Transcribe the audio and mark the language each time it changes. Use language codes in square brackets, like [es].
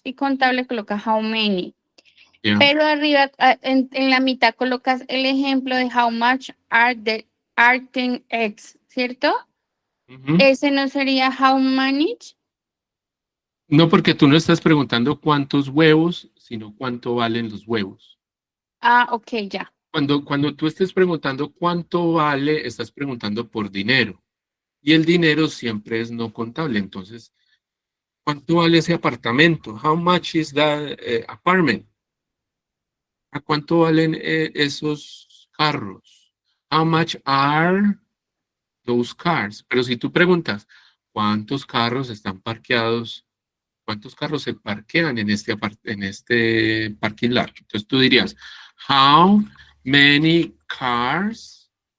[es] Y contable coloca how many. Ya. Pero arriba, en la mitad colocas el ejemplo de [en] how much are 10 eggs, [es] ¿cierto? Ujú. Ese no sería how many. No, porque tú no estás preguntando cuántos huevos, sino cuánto valen los huevos. Ah, ok, ya. Cuando tú estés preguntando cuánto vale, estás preguntando por dinero. Y el dinero siempre es no contable. Entonces, ¿cuánto vale ese apartamento? [en] How much is that apartment? [es] ¿A cuánto valen esos carros? [en] How much are those cars? [es] Pero si tú preguntas, ¿cuántos carros están parqueados? ¿Cuántos carros se parquean en este parking lot? Entonces tú dirías, [en] how many cars?